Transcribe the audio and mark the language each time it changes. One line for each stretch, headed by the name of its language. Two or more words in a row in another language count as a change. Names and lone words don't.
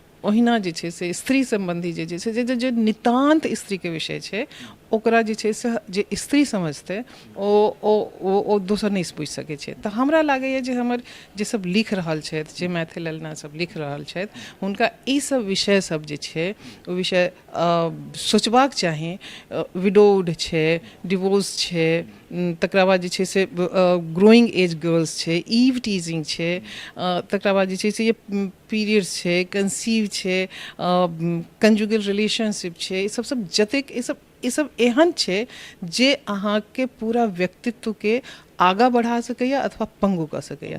Maithili: ओहिना जे छै से स्त्री सम्बन्धी जे छै से जे नितान्त स्त्रीके विषय छै, ओकरा जे छै से जे स्त्री समझतै ओ दोसर नहि बुझि सकै छै। तऽ हमरा लागैए जे हमर जे सब लिख रहल छथि, जे मैथिल ललना सब लिख रहल छथि, हुनका ई सब विषय सब जे छै ओ विषय सोचबाक चाही। विडोड छै, डिवोर्स छै, तकरा बाद जे छै से
English: growing age girls
Maithili: छै,
English: eve teasing
Maithili: छै, तकरा बाद जे छै से ये पीरियड्स छै, कंसीव छै,
English: conjugal relationship
Maithili: छै, ई सब जतेक ई सब एहन छै जे अहाँके पूरा व्यक्तित्वके आगाँ बढ़ा सकैए अथवा पंगु कऽ सकैए।